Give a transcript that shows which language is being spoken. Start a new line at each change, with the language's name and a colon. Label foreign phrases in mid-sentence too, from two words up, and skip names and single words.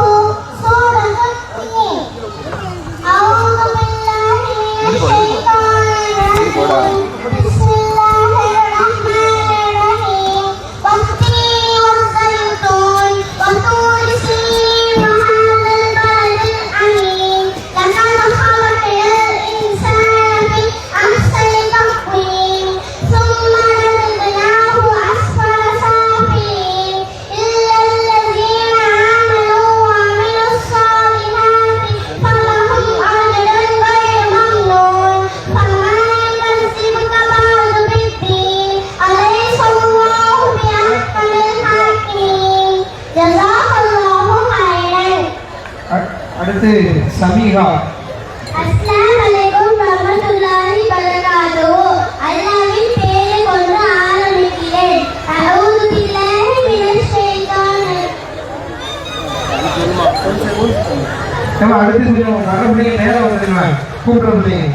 Arabic: سورة التين. أعوذ بالله من الشيطان الرجيم. بسم الله الرحمن الرحيم. والتين والزيتون وطور سينين وهذا البلد الأمين. லகத் خلقنا الإنسان في أحسن تقويم ثم رددناه أسفل سافلين إلا الذين آمنوا وعملوا الصالحات فلهم أجر غير ممنون. فما يكذبك بعد بالدين أليس الله بأحكم الحاكمين. جزاك الله خيرا.
Tamil: அடுத்து சமீகா.
Arabic: السلام عليكم ورحمة الله وبركاته.
Tamil: அல்லாஹ்வின் பெயரை கொண்டு ஆரம்பிக்கிறேன்.
Arabic: أعوذ بالله من الشيطان.
Tamil: நம்ம அடுத்து கொஞ்சம் வர பிள்ளைங்க நேரம் வந்துருங்க, கூப்பிட்ற பிள்ளைங்க.